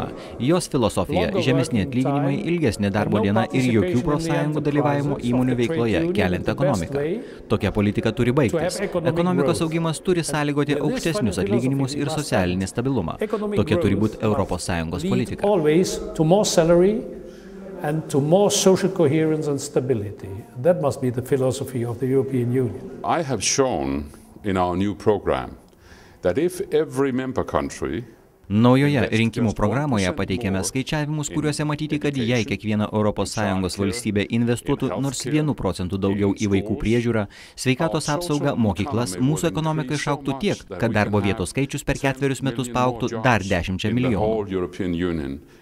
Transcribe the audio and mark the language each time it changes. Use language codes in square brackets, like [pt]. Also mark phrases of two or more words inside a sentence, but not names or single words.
[lt] Jos filosofija – žemesni atlyginimai, ilgesnė darbo diena ir jokių profsąjungų dalyvavimo įmonių veikloje, keliant ekonomiką. Tokia politika turi baigtis. Ekonomikos augimas turi sąlygoti aukštesnius atlyginimus ir socialinį stabilumą. Tokia turi būti Europos Sąjungos politika. [en] And to more social coherence and stability. That must be the philosophy of the European Union. I have shown in our new program that if every member country [lt] Naujoje rinkimų programoje pateikėme skaičiavimus, kuriuose matyti, kad jei kiekviena ES valstybė investuotų nors 1% daugiau į vaikų priežiūrą, sveikatos apsaugą, mokyklas, mūsų ekonomika išaugtų tiek, kad darbo vietos skaičius per 4 metus paaugtų dar 10 milijonų.